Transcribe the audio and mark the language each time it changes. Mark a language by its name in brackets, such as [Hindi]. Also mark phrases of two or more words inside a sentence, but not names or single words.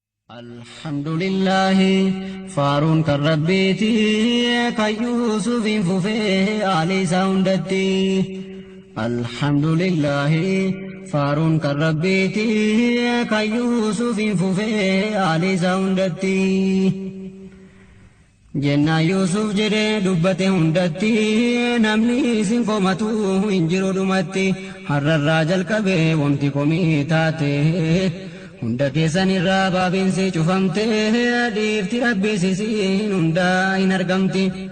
[Arabic] الحمد لله، [Oromo] faaruun kan Rabbiiti, kan Yuusufiin fufee aalii isaa hundatti. [Arabic] الحمد لله، [Oromo] faaruun kan Rabbiiti, kan Yuusufiin fufee aalii isaa hundatti. Jennaan Yuusuf jedhee dubbate hundatti, namni isin komatu hin jiru dhumatti. Har'arraa jalqabee wamti komii taate, hunda keessan irraa baabinsi cufamte, dhiifti Rabbi sisiin hunda hin argamti.